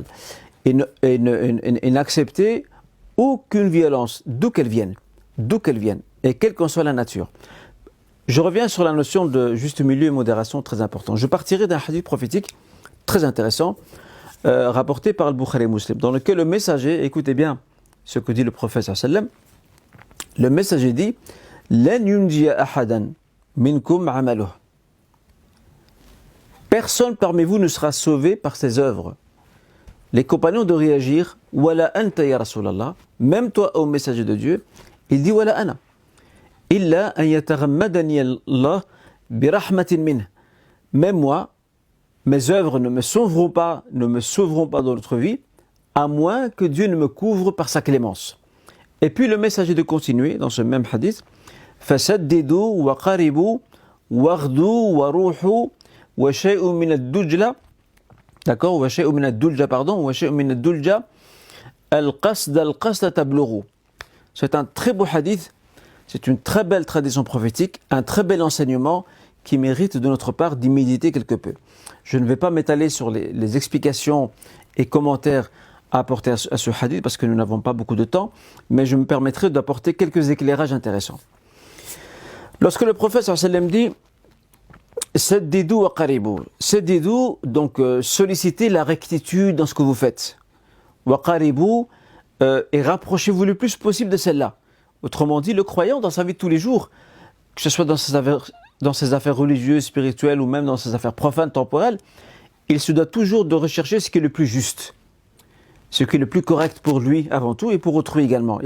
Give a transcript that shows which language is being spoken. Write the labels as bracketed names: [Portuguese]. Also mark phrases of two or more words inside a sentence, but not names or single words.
[French] Et n'accepter aucune violence, d'où qu'elle vienne, et quelle qu'en soit la nature. Je reviens sur la notion de juste milieu et modération, très important. Je partirai d'un hadith prophétique très intéressant, rapporté par le Bukhari Muslim, dans lequel le messager, écoutez bien ce que dit le prophète [Arabic] صلى الله عليه وسلم, [French] Le messager dit [Arabic] لن ينجي أحدا منكم عمله. [French] Personne parmi vous ne sera sauvé par ses œuvres. Les compagnons de réagir [Arabic] ولا أنت يا رسول الله, [French] même toi, ô messager de Dieu, il dit [Arabic] ولا أنا. إلا أن يتغمدني الله برحمة منه. [French] Même moi, mes œuvres ne me sauveront pas dans notre vie, à moins que Dieu ne me couvre par sa clémence. Et puis le messager de continuer dans ce même hadith [Arabic] فسددوا وقاربوا واغدوا وروحوا وشيء من الدلجة. D'accord, وشيء من الدلجة, pardon, وشيء من الدلجة القصد تبلغوا. [French] C'est un très beau hadith, c'est une très belle tradition prophétique, un très bel enseignement qui mérite de notre part d'y méditer quelque peu. Je ne vais pas m'étaler sur les explications et commentaires à apporter à ce hadith parce que nous n'avons pas beaucoup de temps, mais je me permettrai d'apporter quelques éclairages intéressants. Lorsque le prophète [Arabic] صلى الله عليه وسلم [French] dit [Arabic] سددوا وقاربوا, [French] Saddidu, donc sollicitez la rectitude dans ce que vous faites. [Arabic] وقاربوا, [French] et rapprochez-vous le plus possible de celle-là. Autrement dit, le croyant dans sa vie de tous les jours, que ce soit dans ses affaires religieuses, spirituelles ou même dans ses affaires profanes, temporelles, il se doit toujours de rechercher ce qui est le plus juste, ce qui est le plus correct pour lui avant tout et pour autrui également.